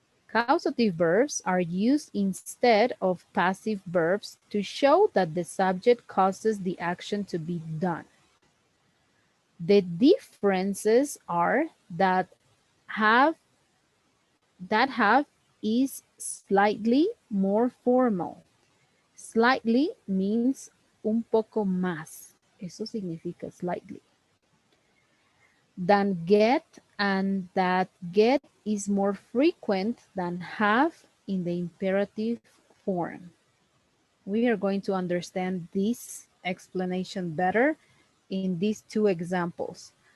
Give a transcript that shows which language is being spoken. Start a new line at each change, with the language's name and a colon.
English: Causative verbs are used instead of passive verbs to show that the subject causes the action to be done. The differences are have have is slightly more formal. Slightly means
Spanish: un poco más. Eso significa slightly.
English: Than get, and that get is more frequent than have in the imperative form. We are going to understand this explanation better in these two examples.